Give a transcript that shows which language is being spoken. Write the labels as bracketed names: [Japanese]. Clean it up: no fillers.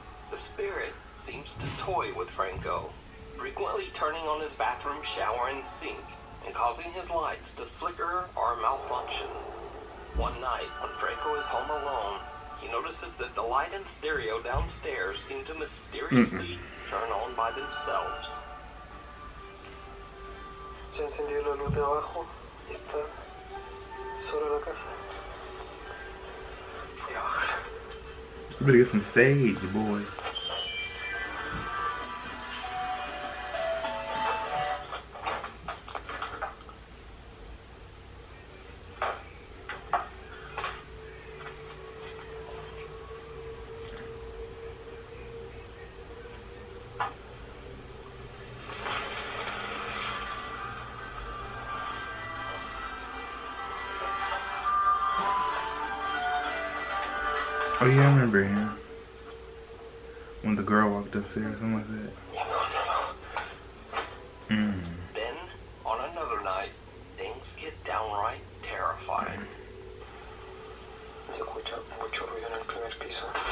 [English] The spirit seems to toy with Franco, frequently turning on his bathroom shower and sink, and causing his lights to flicker or malfunction. One night, when Franco is home alone, he notices that the light and stereo downstairs seem to mysteriously turn on by themselves. [Spanish] Se encendió la luz de abajo y está sola la casa. Voy a bajar. [English] You better get some sage, boy. Oh yeah, I remember him. When the girl walked upstairs, something like that. Then, on another night, things get downright terrifying. [Spanish] Se escucha mucho ruido en el primer piso.